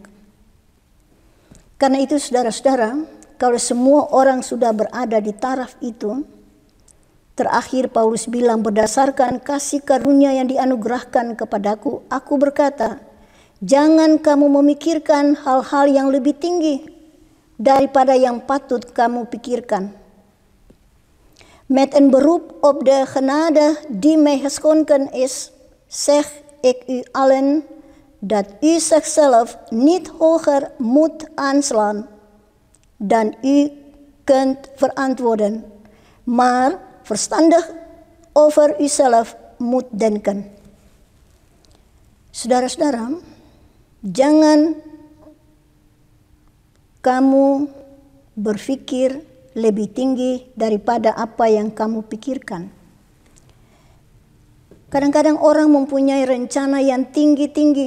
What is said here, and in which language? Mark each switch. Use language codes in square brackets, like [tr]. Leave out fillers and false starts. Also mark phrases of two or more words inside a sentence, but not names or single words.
[id] Karena itu saudara-saudara, kalau semua orang sudah berada di taraf itu, terakhir Paulus bilang, berdasarkan kasih karunia yang dianugerahkan kepadaku, aku berkata, jangan kamu memikirkan hal-hal yang lebih tinggi daripada yang patut kamu pikirkan. [nl] Met een beroep op de genade die mij geschonken is, zeg ik u allen dat u zichzelf niet hoger moet aanslaan dan u kunt verantwoorden, maar verstandig over uzelf moet denken. [id] Saudara-saudara, jangan kamu berpikir lebih tinggi daripada apa yang kamu pikirkan. Kadang-kadang orang mempunyai rencana yang tinggi-tinggi.